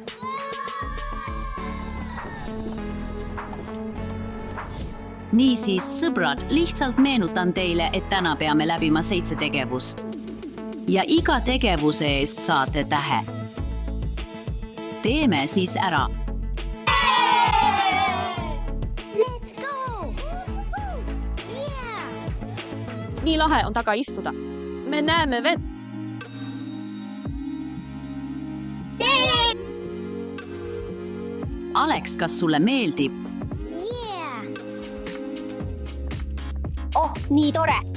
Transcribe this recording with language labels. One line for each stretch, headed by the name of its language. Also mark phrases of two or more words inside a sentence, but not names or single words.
Estonian: Niisiis, sõbrad, lihtsalt meenutan teile, et täna peame läbima 7 tegevust. Ja iga tegevuse eest saate tähe. Teeme siis ära.
English: Let's go! Yeah!
Estonian: Nii lahe on taga istuda. Me näeme vett. Alex, kas sulle meeldib? Yeah! Oh, nii tore!